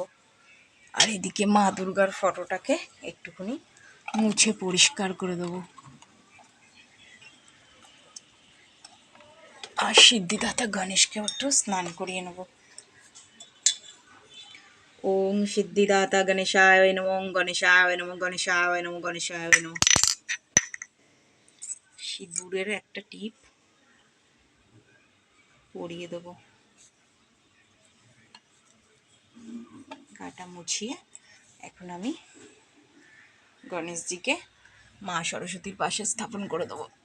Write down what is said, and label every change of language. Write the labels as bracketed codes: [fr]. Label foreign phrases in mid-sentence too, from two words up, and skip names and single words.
[bn] আর এদিকে মা দুর্গার ফটোটাকে একটুখানি মুছে পরিষ্কার করে দেবো। আর সিদ্ধিদাতা গণেশকে একটু স্নান করিয়ে নেব। [sa] ওং সিদ্ধিদাতা গণেশায় নমঃ, ওং গণেশায় নমঃ, গণেশায় নমঃ, গণেশায় নমঃ। [bn] সিঁদুরের একটা টিপ পরিয়ে দেবো। গাটা মুছিয়ে এখন আমি গণেশজিকে মা সরস্বতীর পাশে স্থাপন করে দেবো।